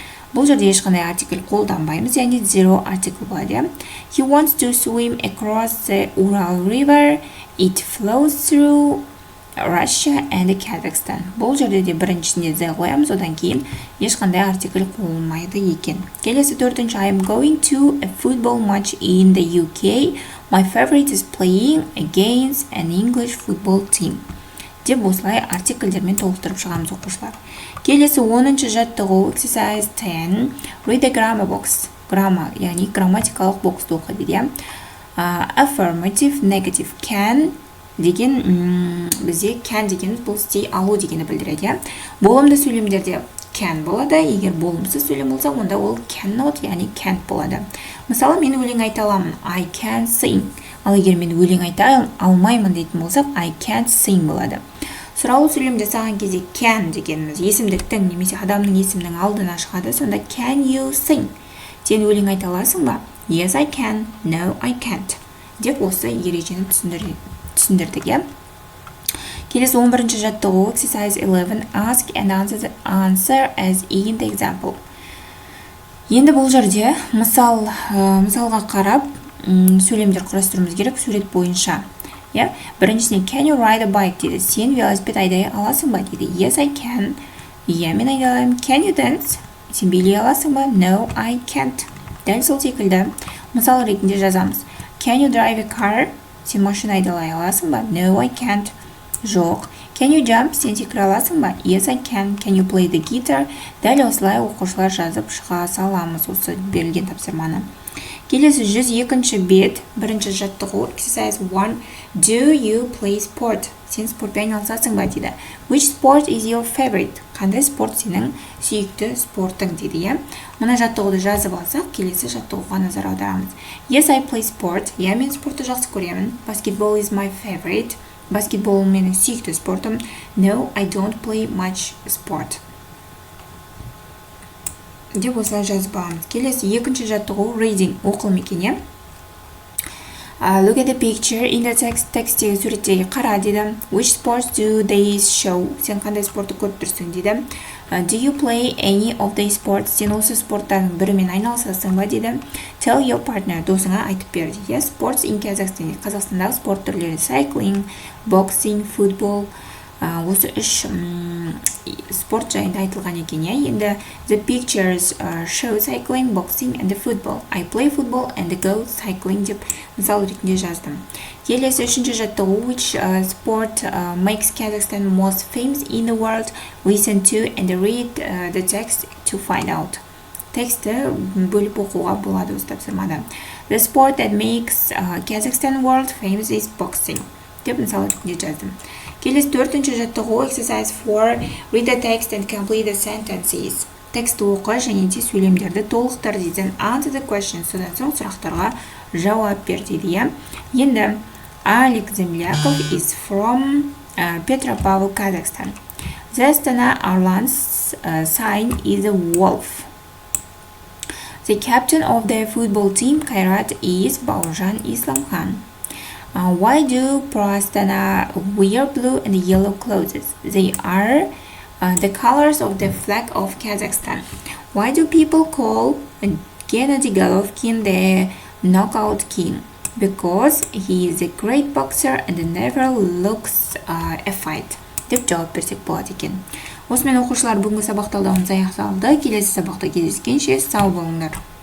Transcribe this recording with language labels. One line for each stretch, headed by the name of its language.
Kazakh: Бұл жерде ешқандай артикль қолданбаймыз, яғни zero артикль болады.
English: He wants to swim across the Ural River. It flows through Russia and Kazakhstan.
Kazakh: Бұл жерде де біріншісінде the қоямыз, одан кейін ешқандай артикль қолданылмайды екен. Келесі 4-ші
English: I am going to a football match in the UK. My favorite is playing against an English football team.
Kazakh: Деп осылай артикльдермен толықтырып шығамыз оқушылар. Келесі 10-ші жаттығу
English: exercise 10 read the grammar box.
Kazakh: Граммар, яғни грамматикалық боксты оқы дейді.
English: Affirmative, negative,
Kazakh: can деген бізде can дегеніміз бұл істей алу дегені білдіреді. Болымды сөйлемдерде can болады, егер болымсыз сөйлем болса, онда ол cannot, яғни can't болады. Мысалы, мен өлең айта аламын,
English: I can sing.
Kazakh: Ал егер мен өлең айта алмаймын дейтін болсақ,
English: I can't sing
Kazakh: болады. Сұраулы сөйлемде саған кезде can дегеніміз есімдіктің немесе адамның есімнің алдына шығады, сонда
English: can you sing?
Kazakh: Сен өлең айта аласың ба?
English: Yes, I can. No, I can't.
Kazakh: Деп осы ережені түсіндірдік, я. Келесі 11-ші жаттығу
English: exercise 11 ask and answer as in the example.
Kazakh: Енді бұл жерде мысалға қарап сөйлемдер құрастыруымыз керек сурет бойынша.
English: Біріншісіне can you ride a bike дейді.
Kazakh: Сен велосипед айдай аласың ба дейді.
English: Yes, I can.
Kazakh: Мен айдай аламын.
English: Can you dance?
Kazakh: Сен билей аласың ба?
English: No, I can't.
Kazakh: Дәл сол секілді мысал ретінде жазамыз.
English: Can you drive a car?
Kazakh: Сен машина айдалай аласың ба?
English: No, I can't.
Kazakh: Жоқ.
English: Can you jump?
Kazakh: Сен секіре аласың ба?
English: Yes, I can. Can you play the guitar?
Kazakh: Дәл осылай оқушылар жазып шыға саламыз осы берілген тапсырманы. Келесі 102-ші бет, бірінші жаттығу,
English: exercise 1. Do you play sport?
Kazakh: Сен спортпен айналысасың ба дейді.
English: Which sport is your favorite?
Kazakh: Қандай спорт сенің сүйікті спортың дейді, иә? Мына жаттығуды жазып алсақ, келесі жаттығуға назар аударамыз.
English: Yes, I play sport.
Kazakh: Я мен спортты жақсы көремін.
English: Basketball is my favorite.
Kazakh: Баскетбол менің сүйікті спортым.
English: No, I don't play much sport.
Kazakh: Деп осылай жазып аламыз. Келесі екінші жаттығу reading, оқылым екен, иә?
English: Look at the picture in the text.
Kazakh: Текстегі суреттегі қара дейді.
English: Which sports do they show?
Kazakh: Сен қандай спортты көріп тұрсың дейді.
English: Do you play any of the sports?
Kazakh: Сен осы спорттардың бірімен айналысасың ба дейді.
English: Tell your partner.
Kazakh: Досыңа айтып бер дейді.
English: Sports in Kazakhstan.
Kazakh: Қазақстандағы спорт түрлері
English: cycling, boxing, football.
Kazakh: Осы үш спорт жайында айтылған екен, иә?
English: Енді the pictures show cycling, boxing and the football. I play football and go cycling
Kazakh: деп мысал ретінде жаздым. Келесі үшінші жаттығу,
English: which sport makes Kazakhstan most famous in the world? Listen to and read the text to find out.
Kazakh: Тексті бөліп оқуға болады осы тапсырмада.
English: The sport that makes Kazakhstan world famous is boxing.
Kazakh: Деп мысал ретінде жаздым. Келесі төртінші жаттығу,
English: exercise 4. Read the text and complete the sentences.
Kazakh: Тексті оқы және де сөйлемдерді толықтыр дейді.
English: Answer the question.
Kazakh: Содан соң сұрақтарға жауап бер дейді.
English: Енді Алик Земляков is from Petropavl, Kazakhstan. The Astana Arlans sign is a wolf. The captain of the football team, Kairat, is Baujan Islamkhan. Why do Pro Astana wear blue and yellow clothes? They are the colors of the flag of Kazakhstan. Why do people call Gennady Golovkin the knockout king? Because he is a great boxer and never looks a fight.
Kazakh: Деп жауап берсек болады екен. Осымен оқушылар бүгінгі сабақ талдауымыз аяқталды. Келесі сабақта кездескенше сау болыңдар.